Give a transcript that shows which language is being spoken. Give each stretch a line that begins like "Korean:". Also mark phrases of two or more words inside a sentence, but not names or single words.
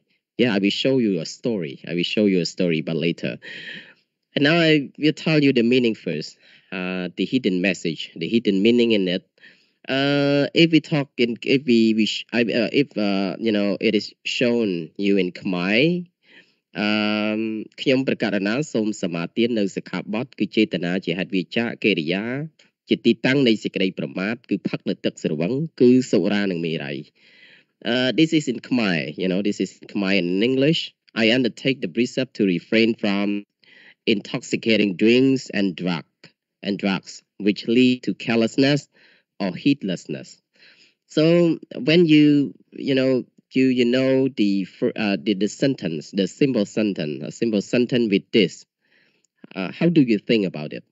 English: Yeah, I will show you a story. But later. And now I will tell you the meaning first. The hidden message, the hidden meaning in it. If we talk in, if we sh- I, if it is shown you in Khmer,
Khmer: ខ្ញុំប្រកាសណាសូមសមាទាននៅសិក្ខាបទគឺចេតនាជាហេតុវិចារកិរិយាជាទីតាំងនៃសេចក្តីប្រមាទគឺផឹកនៅទឹកស្រវឹងគឺសុរានិងមេរ័យ
English: This is in Khmer, this is Khmer in English. I undertake the precept to refrain from intoxicating drinks and drugs which lead to carelessness or heedlessness. So when you know the sentence, the simple sentence, a simple sentence with this, how do you think about it?